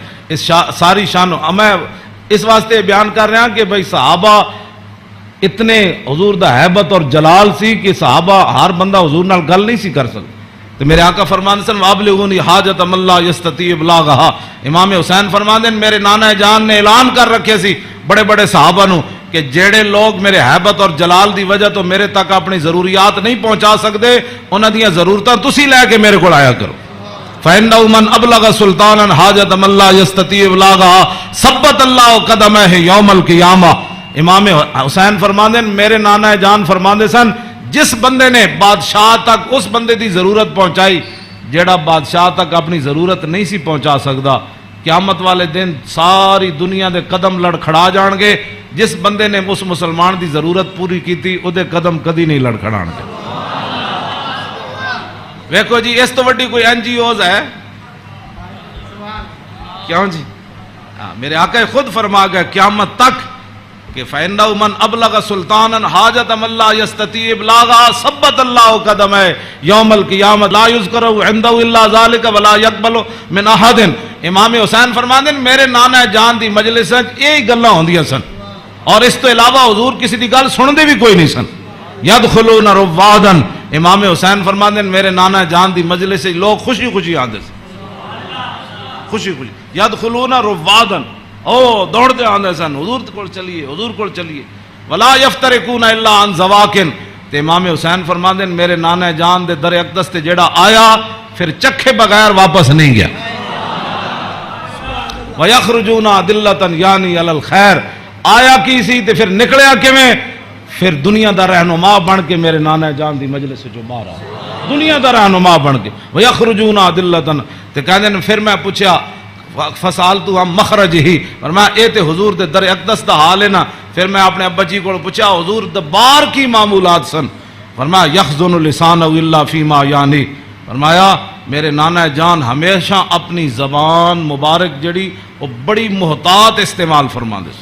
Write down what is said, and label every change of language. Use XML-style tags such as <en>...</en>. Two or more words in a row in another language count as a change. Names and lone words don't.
<pa>اس ساری شان میں اس واسطے بیان کر رہا ہوں کہ بھائی صحابہ اتنے حضور دا حیبت اور جلال سی کہ صحابہ ہر بندہ حضور نال گل نہیں سی کر سکتا. تو میرے آقا فرمان سن</pa> <ar>وابلغونی حاجت من لا یستطیع ابلاغھا.</ar> <pa>امام حسین فرمان دین میرے نانا جان نے اعلان کر رکھے سی بڑے بڑے صحابہ نو کہ جیڑے لوگ میرے حیبت اور جلال دی وجہ تو میرے تک اپنی ضروریات نہیں پہنچا سکتے، انہاں دیاں ضرورتاں تسی لے کے میرے کو آیا کرو.</pa> <ar>فَإِنَّهُ مَنْ أَبْلَغَ سُلْطَانًا حَاجَةَ مَنْ لَا يَسْتَطِيعُ إِبْلَاغَهَا ثَبَّتَ اللَّهُ قَدَمَيْهِ يَوْمَ الْقِيَامَةِ.</ar> <pa>امام حسین فرماندے میرے نانا جان فرماندے سن جس بندے نے بادشاہ تک اس بندے دی ضرورت پہنچائی جیڑا بادشاہ تک اپنی ضرورت نہیں سی پہنچا سکتا، قیامت والے دن ساری دنیا دے قدم لڑکھڑا جان گے. جس بندے نے اس مسلمان دی ضرورت پوری کی تھی او دے قدم کدی نہیں لڑکھڑان گے. ویکھو جی اس تو وڈی کوئی این جی اوز ہے کیوں جی؟ میرے آقا خود فرما گئے قیامت تک کہ</pa> <ar>فَإِنَّهُ مَنْ أَبْلَغَ سُلْطَانًا حَاجَةَ مَنْ لَا يَسْتَطِيعُ إِبْلَاغَهَا ثَبَّتَ اللَّهُ قَدَمَيْهِ يَوْمَ الْقِيَامَةِ لَا يُذْكَرُ عِنْدَهُ إِلَّا ذَلِكَ وَلَا يَقْبَلُ مِنْ أَحَدٍ.</ar> <pa>امام حسین فرماندے میرے نانا جان دی مجلس وچ یہی گلاں ہوندیاں سن اور اس تو علاوہ حضور کسی دی گل سندے بھی کوئی نہیں سن.</pa> <ar>يَدْخُلُونَ رُوَّادًا.</ar> <pa>امام حسین فرماندے میرے نانا جان دی مجلس سے لوگ خوشی خوشی آندے سن، خوشی خوشی.</pa> <ar>يَدْخُلُونَ رُوَّادًا،</ar> <pa>او دوڑتے آندے سن حضور کو چلیے، حضور کو چلیے.</pa> <ar>وَلَا يَفْتَرِقُونَ إِلَّا عَنْ زَوَاكٍ.</ar> <pa>تے امام حسین فرماندے میرے نانا جان دے در اقدس تے جیڑا آیا پھر چکھے بغیر واپس نہیں گیا.</pa> <ar>وَيَخْرُجُونَ أَدِلَّةً یعنی عَلَى الْخَيْرِ.</ar> <pa>آیا کی سی تے پھر نکلیا کیویں؟ پھر دنیا دا رہنما بن کے میرے نانا جان دی مجلس سے جو باہر آیا، دنیا دا رہنما بن کے.</pa> <ar>وَيَخْرُجُونَ أَدِلَّةً.</ar> <pa>تے کہندے نے پھر میں پوچھا</pa> <ar>فسالتو ہم مخرج ہی،</ar> <pa>فرمایا اے تے حضور دے در اقدس دا حال ہے نا. پھر میں اپنے ابا جی کو پوچھا حضور دبار کی معمولات سن، فرمایا</pa> <ar>یخزن لسانہ الا فیما یعنی.</ar> <pa>فرمایا میرے نانا جان ہمیشہ اپنی زبان مبارک جڑی وہ بڑی محتاط استعمال فرما دے.</pa>